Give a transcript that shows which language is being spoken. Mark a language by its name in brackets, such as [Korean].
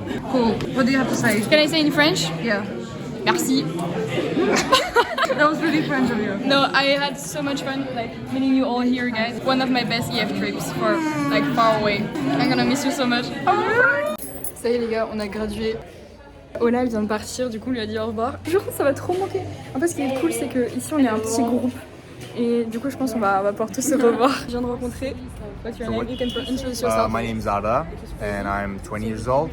[English] Cool. What do you have to say? Can I say in French? Yeah. [French] Merci. [English] That was really French of you. No, I had so much fun meeting you all here, guys. One of my best EF trips for far away. I'm gonna miss you so much. [French] Ça y est les gars, on a gradué. Ola elle vient de partir, du coup on lui a dit au revoir. Je pense que ça va trop manquer. En fait ce qui est cool c'est que ici on est un petit groupe. Et du coup je pense qu'on va pouvoir tous se revoir. Je viens de rencontrer. [English] What's your name? You can introduce yourself. My name is Arda and I'm 20 years old.